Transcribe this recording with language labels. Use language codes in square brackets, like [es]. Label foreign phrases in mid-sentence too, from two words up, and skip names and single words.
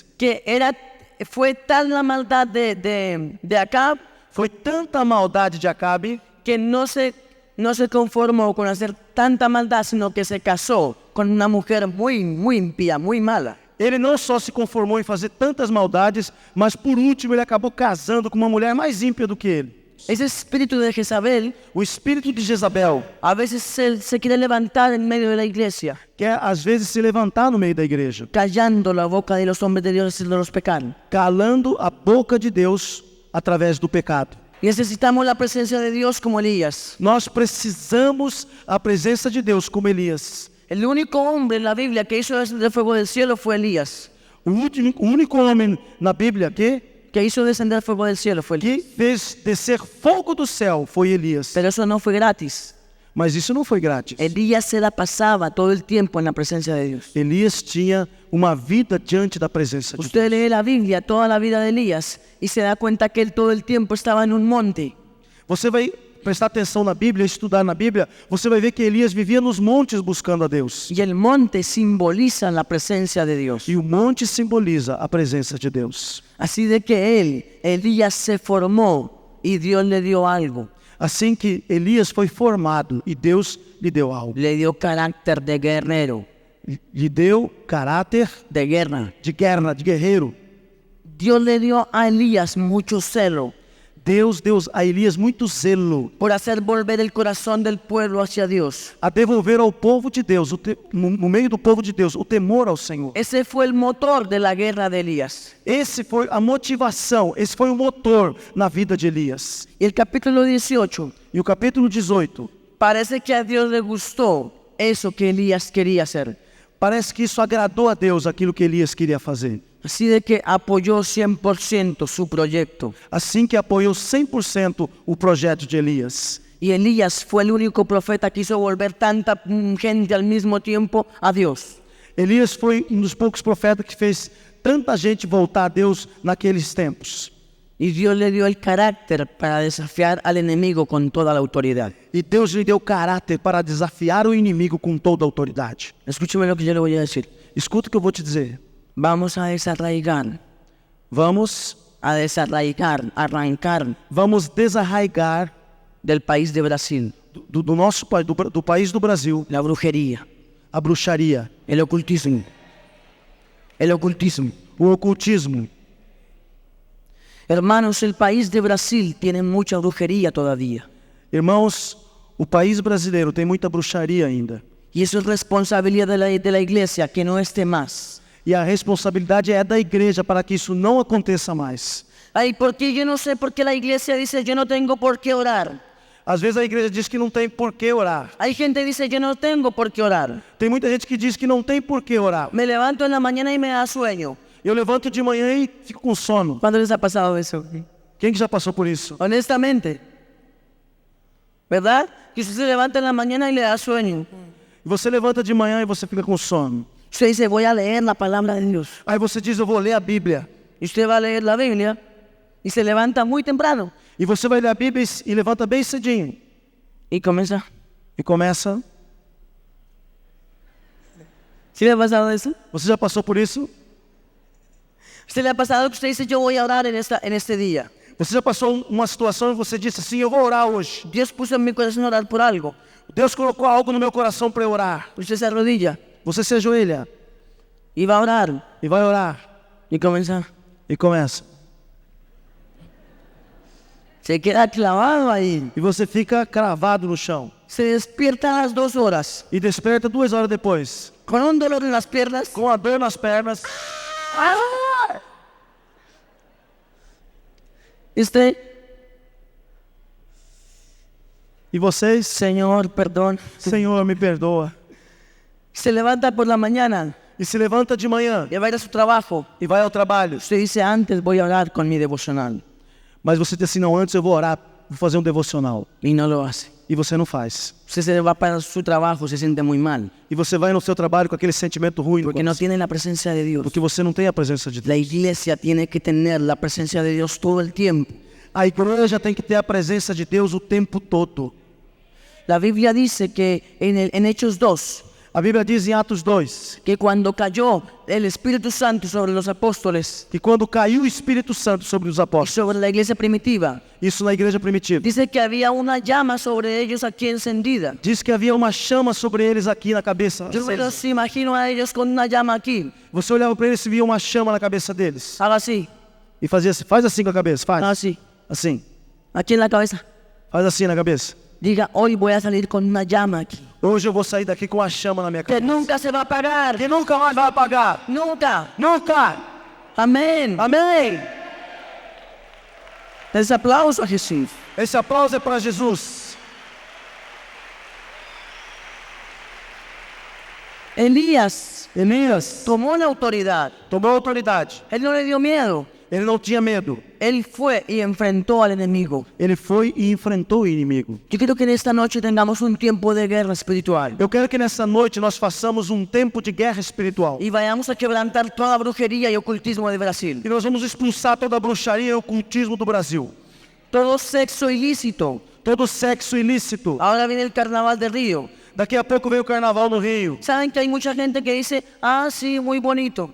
[es] que fue tal la maldad de Acab [pt] foi tanta maldade de Acabe [es] que no se conformó con hacer tanta maldad, sino que se casó con una mujer muy impía, muy mala. [pt] Ele não só se conformou em fazer tantas maldades, mas por último ele acabou casando com uma mulher mais ímpia do que ele. [es] Ese espíritu de Jezabel [pt] O espírito de Jezabel [es] a veces se quiere levantar en medio de la iglesia, [pt] quer às vezes se levantar no meio da igreja, [es] callando la boca de los hombres de Dios y de los pecados. [pt] calando a boca de Deus através do pecado. [es] Necesitamos la presencia de Dios como Elías. [pt] Nós precisamos a presença de Deus como Elias. [es] El único hombre en la Biblia que hizo descender fuego del cielo fue Elías. [pt] O único homem na Bíblia [es] Que hizo descender fuego del cielo fue Elías. [pt] que fez descer fogo do céu foi Elias. [es] Pero eso no fue gratis. [pt] Mas isso não foi grátis. [es] Elías se la pasaba todo el tiempo en la presencia de Dios. [pt] Elias tinha uma vida diante da presença de Deus. [es] Usted lee la Biblia, toda la vida de Elías, y se da cuenta que él todo el tiempo estaba en un monte. [pt] Você vai prestar atenção na Bíblia, estudar na Bíblia, você vai ver que Elias vivia nos montes buscando a Deus. [es] Y el monte simboliza la presencia de Dios. [pt] E o monte simboliza a presença de Deus. [es] Así de que Elías se formó y Dios le dio algo. [pt] Assim que Elias foi formado e Deus lhe deu algo. [es] Le dio carácter de guerrero, [pt] Lhe deu caráter [es] de guerra. [pt] de guerra, de guerreiro. [es] Dios le dio a Elías mucho celo [pt] Deus deu a Elias muito zelo [es] por hacer volver el corazón del pueblo hacia Dios. [pt] a devolver ao povo de Deus, no meio do povo de Deus, o temor ao Senhor. [es] Ese fue el motor de la guerra de Elías. [pt] Esse foi a motivação, esse foi o motor na vida de Elias. [es] Y el capítulo 18, [pt] E o capítulo 18, [es] parece que a Dios le gustó eso que Elías quería hacer. [pt] parece que isso agradou a Deus, aquilo que Elias queria fazer. [es] Así de que apoyó 100% su proyecto. [pt] Assim que apoiou 100% o projeto de Elias. [es] Y Elías fue el único profeta que hizo volver tanta gente al mismo tiempo a Dios. [pt] Elias foi um dos poucos profetas que fez tanta gente voltar a Deus naqueles tempos. [es] Y Dios le dio el carácter para desafiar al enemigo con toda la autoridad. [pt] E Deus lhe deu caráter para desafiar o inimigo com toda a autoridade. [es] Escúcheme lo que yo le voy a decir. [pt] Escuta o que eu vou te dizer. [es] Vamos a desarraigar, [pt] Vamos arrancar vamos desarraigar [es] del país de Brasil [pt] do nosso país, do país do Brasil, [es] la brujería, [pt] a bruxaria, [es] el ocultismo, [pt] o ocultismo. [es] Hermanos, el país de Brasil tiene mucha brujería todavía. [pt] Irmãos, o país brasileiro tem muita bruxaria ainda. [es] Y eso es responsabilidad de la iglesia que no esté más. [pt] E a responsabilidade é da igreja para que isso não aconteça mais. [es] Ay, porque yo no sé por qué la iglesia dice yo no tengo por qué orar. [pt] Às vezes a igreja diz que não tem por que orar. [es] Hay gente que dice yo no tengo por qué orar. [pt] Tem muita gente que diz que não tem por que orar. [es] Me levanto en la mañana y me da sueño. [pt] Eu levanto de manhã e fico com sono. [es] ¿Cuándo les ha pasado eso? [pt] Quem que já passou por isso? [es] Honestamente. ¿Verdad? Que usted se levanta en la mañana y le da sueño. [pt] Você levanta de manhã e você fica com sono. [es] Usted dice voy a leer la palabra de Dios. [pt] Aí você diz, eu vou ler a Bíblia. [es] Y usted va a leer la Biblia y se levanta muy temprano. [pt] E você vai ler a Bíblia e levanta bem cedinho. [es] Y comienza. [pt] E começa. [es] ¿Sí le ha pasado eso? [pt] Você já passou por isso? [es] ¿Se le ha pasado que usted dice, yo voy a orar en este día? [pt] Você já passou uma situação e você disse assim, eu vou orar hoje. [es] Dios puso en mi corazón orar por algo. [pt] Deus colocou algo no meu coração para eu orar. [es] Usted se arrodilla [pt] Você se ajoelha [es] y va a orar [pt] e vai orar. [es] y comienza. [pt] E começa. [es] Se queda clavado ahí. [pt] E você fica cravado no chão. [es] Se despierta a las 2 horas [pt] E desperta 2 horas depois. [es] con un dolor en las piernas. [pt] Com a dor nas pernas. [es] Y usted, [pt] E vocês, [es] Señor, perdón. [pt] Senhor, me perdoa. [es] Se levanta por la mañana [pt] E se levanta de manhã [es] y va a ir a su trabajo. [pt] e vai ao trabalho. [es] Usted dice, antes voy a orar con mi devocional. [pt] Mas você diz assim, não, antes eu vou orar, vou fazer um devocional. [es] Y no lo hace. [pt] E você não faz. [es] Usted se va para su trabajo, se siente muy mal. [pt] E você vai no seu trabalho com aquele sentimento ruim. [es] Porque no tiene la presencia de Dios. [pt] Porque você não tem a presença de Deus. [es] La iglesia tiene que tener la presencia de Dios todo el tiempo. [pt] A igreja tem que ter a presença de Deus o tempo todo. [es] La Biblia dice que en Hechos 2, [pt] A Bíblia diz em Atos 2, [es] que cuando cayó el Espíritu Santo sobre los apóstoles [pt] que quando caiu o Espírito Santo sobre os [es] y [pt] apóstolos, [es] sobre la iglesia primitiva, [pt] isso na igreja primitiva, [es] dice que había una llama sobre ellos aquí encendida. [pt] diz que havia uma chama sobre eles aqui na cabeça. [es] Yo me los imagino a ellos con una llama aquí. [pt] Você olhava para eles e via uma chama na cabeça deles. [es] Haga así, [pt] E fazia assim, faz assim com a cabeça, faz. [es] así, [pt] Assim, [es] aquí en la cabeza. [pt] faz assim na cabeça. [es] Diga, hoy voy a salir con una llama aquí. [pt] Hoje eu vou sair daqui com uma chama na minha [es] Que [pt] cabeça. [es] nunca se va a apagar. [pt] Que nunca mais vai apagar. [es] Nunca. [pt] Nunca. [es] Amén. [pt] Amém. [es] Ese aplauso a Jesús. [pt] Esse aplauso é para Jesus. [es] Elías [pt] Elias [es] tomó la autoridad. [pt] tomou autoridade. [es] Él no le dio miedo. [pt] Ele não tinha medo. [es] Él fue y enfrentó al enemigo. [pt] Ele foi e enfrentou o inimigo. [es] Yo quiero que en esta noche tengamos un tiempo de guerra espiritual. [pt] Eu quero que nessa noite nós façamos um tempo de guerra espiritual. [es] Y vayamos a quebrantar toda brujería y ocultismo de Brasil. [pt] E nós vamos expulsar toda a bruxaria e ocultismo do Brasil. [es] Todo sexo ilícito. [pt] Todo sexo ilícito. [es] Ahora viene el carnaval de Río. [pt] Daqui a pouco vem o carnaval no Rio. [es] Saben que hay mucha gente que dice, ah, sí, muy bonito.